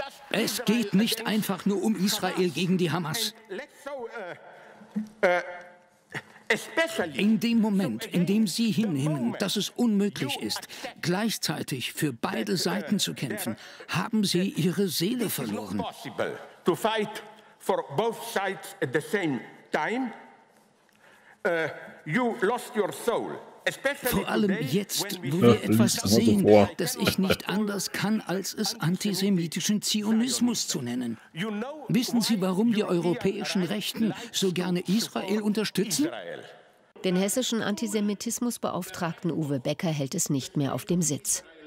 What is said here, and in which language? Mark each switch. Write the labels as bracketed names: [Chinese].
[German] Es geht nicht einfach nur um Israel gegen die Hamas. es besser liegt. In dem Moment, in dem Sie hinnehmen, dass es unmöglich ist, gleichzeitig für beide Seiten zu kämpfen, haben Sie Ihre Seele verloren. [English] It's not possible to fight for both sides at the same time. You lost your soul. [German] Vor allem jetzt, wo wir etwas sehen, das ich nicht anders kann, als es antisemitischen Zionismus zu nennen. Wissen Sie, warum die europäischen Rechten so gerne Israel unterstützen? Den hessischen Antisemitismusbeauftragten Uwe Becker hält es nicht mehr auf dem Sitz.